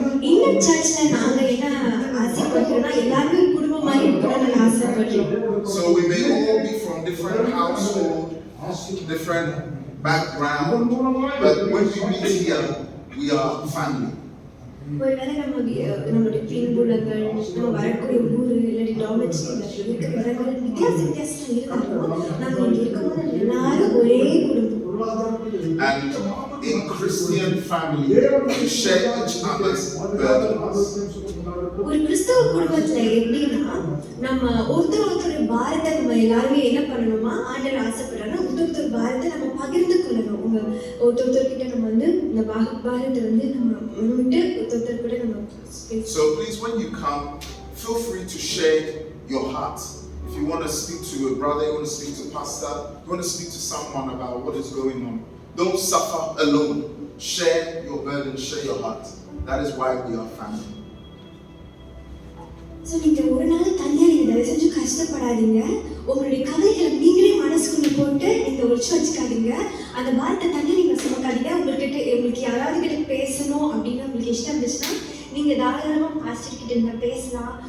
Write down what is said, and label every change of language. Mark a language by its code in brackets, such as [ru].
[ta] இந்த சர்ச்ல நாங்க என்ன ஆசைப்படுறோம்னா எல்லாரும் குடும்பமாய் இருக்கணும்னு ஆசைப்படுறோம். [en] So we may all be from different household, different background, but when we meet here, we are family. [ta] ஒருவேளை நம்மளுடைய பின்புலங்கள், நம்ம வரக்கூடிய ஊரு இல்லாட்டி டாமெட்ரியில இருக்கிற இடங்கள் வித்தியாசம் இருந்தாலும் நாங்க இங்க இருக்கும்போது எல்லாரும் ஒரே குடும்பம். [en] And in Christian family, we share each other's burdens. [ta] ஒரு கிறிஸ்தவ குடும்பத்துல எப்படின்னா நம்ம ஒருத்தர் பாரத்தை நம்ம எல்லாருமே என்ன பண்ணணுமா, ஆண்டவர் ஆசைப்படுறாங்க ஒருத்தர் பாரத்தை நம்ம பகிர்ந்து கொள்ளணும். ஒருத்தர் கிட்ட நம்ம இந்த பாரத்தை நம்ம விட்டு ஒருத்தர் கூட நம்ம. [en] So please, when you come, feel free to share your heart. If you want to speak to a brother, you want to speak to a pastor, you want to speak to someone about what is going on, don't suffer alone. Share your burden, share your heart. That is why we are family. [ta] So நீங்கள் ஒரு நாள் தனியாக நீங்கள் தயவு செஞ்சு கஷ்டப்படாதீங்க. உங்களுடைய கதைகளை நீங்களே மனசுக்குள்ளே போட்டு நீங்கள் ஒழிச்சு வச்சுக்காதீங்க. அந்த பாரத்தை தனியாக நீங்கள் சுமக்காதீங்க. உங்களுக்கு யாராவது கிட்ட பேசணும் அப்படின்னு உங்களுக்கு இஷ்டம் இருந்துச்சுன்னா நீங்கள் தாராளமாக பாஸ்டர் கிட்ட நீங்கள் பேசலாம்.